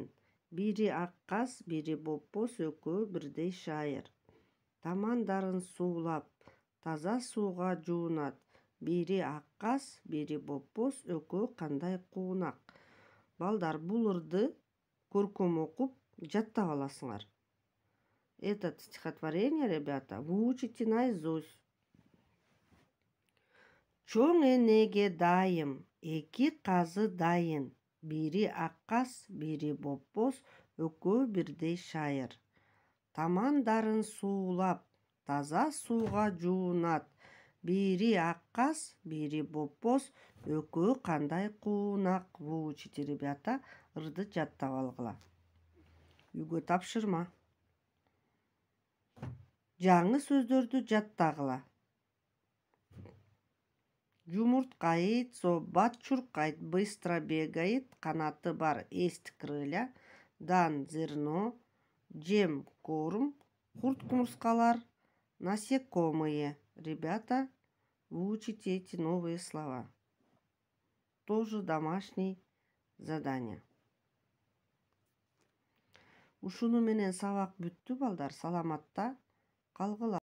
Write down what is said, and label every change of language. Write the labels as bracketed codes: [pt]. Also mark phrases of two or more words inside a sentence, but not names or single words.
[ky] Бири ак каз, бири бопбоз, экөө бирдей шайыр. Тамандарын суулап, таза сууга жуунат. Бири ак каз, бири бопбоз, экөө кандай куунак. Балдар, бул ырды көркөм окуп, жаттап аласыңар. [ru] Этот стихотворение, ребята, выучите наизусть. [ky] Чоң энеге дайым, эки казы дайын. Бири ак каз, бири бопбоз, экөө бирдей шайыр. Тамандарын суулап, таза сууга жуунат. Бири ак каз, бири бопбоз, экөө кандай куунак. [ru] Выучите, ребята, [ky] ырды жаттап алгыла. Үйгө тапшырма. Жаңы сөздөрдү жаттагыла. Жумурткайт, собат чуркайт, [ru] быстро бегает, [ky] канаты бар, [ru] есть крылья, дан зерно, [ky] жем корм, курт кумурскалар, [ru] насекомые. Ребята, выучите эти новые слова. Тоже домашнее задание. [ky] Ушуну менен сабак бүттү, балдар. Саламатта калгыла.